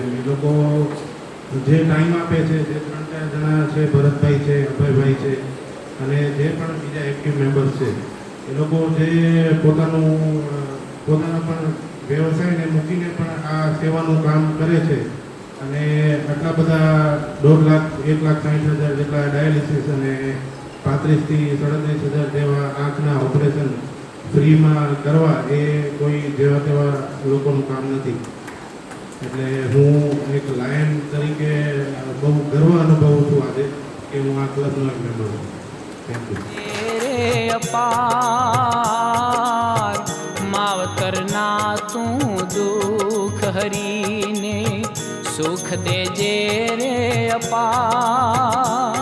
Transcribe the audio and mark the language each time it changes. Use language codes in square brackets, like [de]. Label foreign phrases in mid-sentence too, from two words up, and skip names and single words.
[gu] એ લોકો જે ટાઈમ આપે છે, જે 3-4 જણા છે, ભરતભાઈ છે, અભયભાઈ છે અને જે પણ બીજા [en] active members [gu] છે, એ લોકો જે પોતાના પણ વ્યવસાયને મૂકીને પણ આ સેવાનું કામ કરે છે અને આટલા બધા 1,60,000 જેટલા ડાયાલિસિસ અને 35,000 થી 37,000 જેવા આંખના ઓપરેશન ફ્રીમાં કરવા એ કોઈ જેવા તેવા લોકોનું કામ નથી. એટલે હું એક લાયન તરીકે બહુ ગર્વ અનુભવું છું આજે કે હું આ ક્લબનો એક મેમ્બર છું. [en] thank you. [gu] તેરે અપાર માવતરના તૂ દુખ હરીને સુખ દે જે રે અપાર.